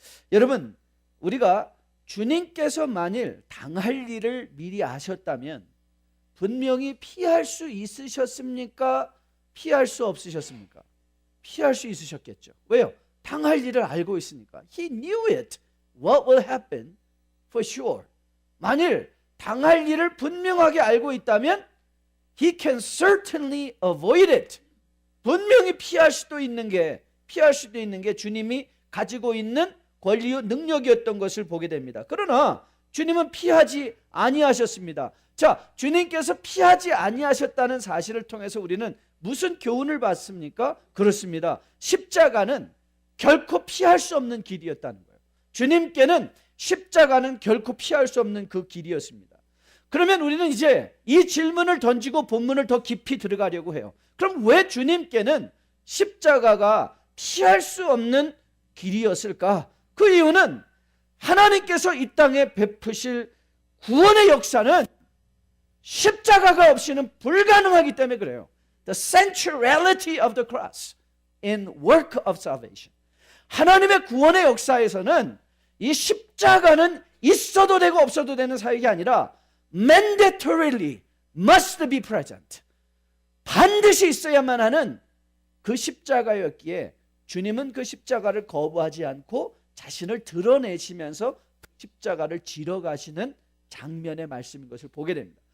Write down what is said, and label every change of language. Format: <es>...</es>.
<ko>여러분, 우리가 주님께서 만일 당할 일을 미리 아셨다면 분명히 피할 수 있으셨습니까? 피할 수 없으셨습니까? 피할 수 있으셨겠죠. 왜요? 당할 일을 알고 있으니까.</ko> <en>He knew it. What will happen for sure. 만일 당할 일을 분명하게 알고 있다면 He can certainly avoid it.</en> <ko>분명히 피할 수도 있는 게 주님이 가지고 있는 권리요 능력이었던 것을 보게 됩니다. 그러나 주님은 피하지 아니하셨습니다. 자, 주님께서 피하지 아니하셨다는 사실을 통해서 우리는 무슨 교훈을 받습니까? 그렇습니다. 십자가는 결코 피할 수 없는 길이었다는 거예요. 주님께는 십자가는 결코 피할 수 없는 그 길이었습니다. 그러면 우리는 이제 이 질문을 던지고 본문을 더 깊이 들어가려고 해요. 그럼 왜 주님께는 십자가가 피할 수 없는 길이었을까? 그 이유는 하나님께서 이 땅에 베푸실 구원의 역사는 십자가가 없이는 불가능하기 때문에 그래요.</ko> <en>The centrality of the cross in work of salvation.</en> <ko>하나님의 구원의 역사에서는 이 십자가는 있어도 되고 없어도 되는 사역이 아니라</ko> <en>mandatorily must be present.</en> <ko>반드시 있어야만 하는 그 십자가였기에 주님은 그 십자가를 거부하지 않고 자신을 드러내시면서 십자가를 지러 가시는 장면의 말씀인 것을 보게 됩니다.</ko>